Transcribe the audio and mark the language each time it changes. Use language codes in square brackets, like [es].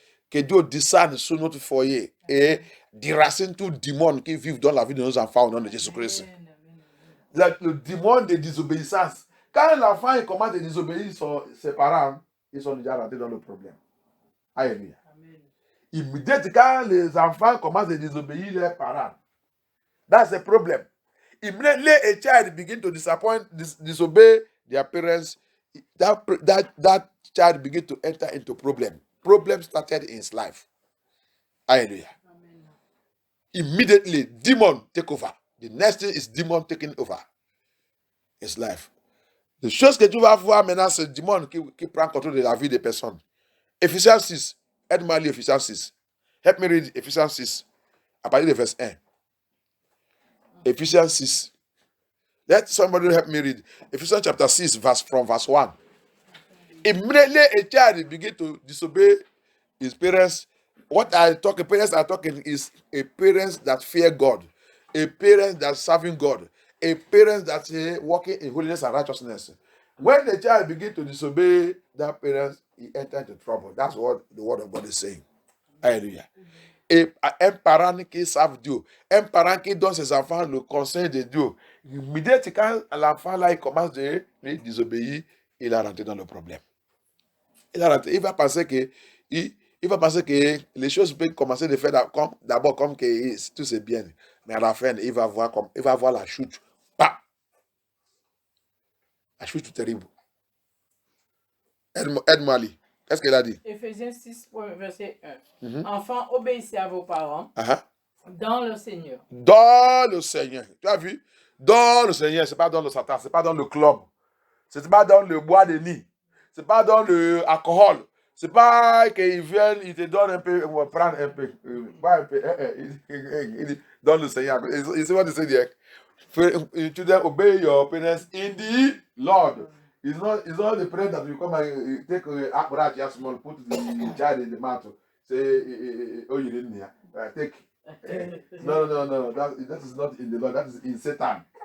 [fr] Que Dieu descende sur notre foyer et déracine tout démon qui vit dans la vie de nos enfants au nom de Jésus-Christ. Le démon de désobéissance. Quand l'enfant commence à désobéir ses parents, ils sont déjà rentrés dans le problème. Alléluia. Immédiatement, quand les enfants commencent à désobéir leurs parents, [en] that's the problem. Immediately a child begins to disobey their parents, that child begins to enter into problem. Problem started in his life. Hallelujah. Amen. Immediately, demon take over. The next thing is demon taking over his life. [fr] Les choses que tu vas voir maintenant, c'est le démon qui prend contrôle de la vie des personnes. Ephésiens 6. Aide-moi à lire Ephésiens 6. [en] Help me read [fr] Ephésiens 6. À partir de verset 1. Ephésiens 6. [en] Let somebody help me read. Ephesians chapter 6, from verse 1. Immediately a child begin to disobey his parents. What parents are talking is a parents that fear God, a parents that serving God, a parents that walking in holiness and righteousness. When the child begin to disobey that parents, he enter into trouble. That's what the word of God is saying. Hallelujah. [fr] Et un parent qui savent Dieu, un parent qui donne ses enfants le conseil de Dieu, immédiatement quand l'enfant là il commence de désobéir, il a rentré dans le problème. Il va penser que il va penser que les choses peuvent commencer de faire d'abord comme que tout c'est bien, mais à la fin il va voir la chute, pas la chute terrible. Aide-moi Ali. Qu'est-ce qu'il a dit? Éphésiens 6, verset 1. Enfants, obéissez à vos parents dans le Seigneur. Dans le Seigneur. Tu as vu? Dans le Seigneur, c'est pas dans le Satan, c'est pas dans le club, c'est pas dans le bois de nuit, c'est pas dans le alcool, c'est pas qu'ils viennent, ils te donnent un peu, on va prendre un peu, pas un peu, il dit, dans le Seigneur. [en] It's what they say there. To them, obey your parents in the Lord. It's not the parent that you come and take apparat just small, put the child in the mouth. Say, oh, you didn't hear. Take. No. That is not in the Lord. That is in Satan.